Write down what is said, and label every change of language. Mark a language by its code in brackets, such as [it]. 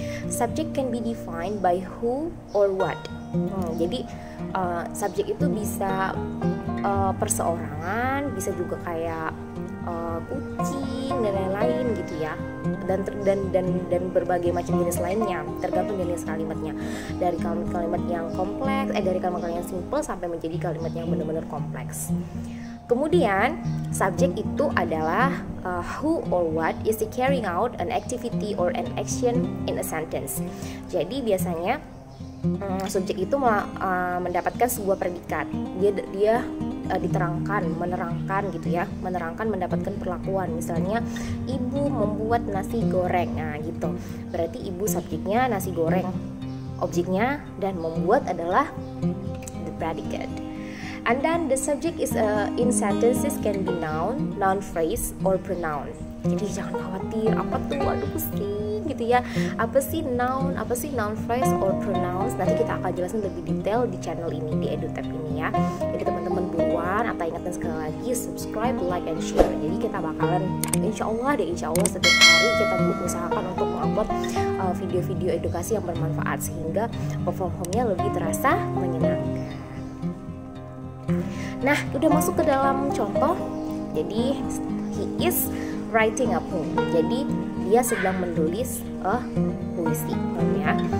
[en] Subject can be defined by who or what. [id] Jadi subjek itu bisa perseorangan, bisa juga kayak kucing dan lain-lain gitu ya, dan berbagai macam jenis lainnya, tergantung jenis kalimatnya, dari kalimat-kalimat yang kompleks, dari kalimat-kalimat yang simple sampai menjadi kalimat yang benar-benar kompleks. Kemudian subjek itu adalah [en] who or what is the carrying out an activity or an action in a sentence. [id] Jadi biasanya subjek itu mendapatkan sebuah predikat, dia menerangkan gitu ya, mendapatkan perlakuan. Misalnya ibu membuat nasi goreng, nah gitu, berarti ibu subjeknya, nasi goreng objeknya, dan membuat adalah [en] the predicate. And then the subject is in sentences can be noun phrase or pronoun. [id] Jadi jangan khawatir apa tuh, aduh pusing gitu ya, apa sih [en] noun phrase or pronouns. [id] Nanti kita akan jelasin lebih detail di channel ini, di EduTap ini ya. Jadi teman-teman buruan, atau ingatkan sekali lagi [en] subscribe, like, and share. [id] Jadi kita bakalan insya Allah setiap hari kita usahakan untuk mengupload video-video edukasi yang bermanfaat, sehingga perform home-nya lebih terasa menyenangkan. Nah, udah masuk ke dalam contoh. Jadi [en] he is writing a poem. [id] Jadi dia sedang menulis puisi ya.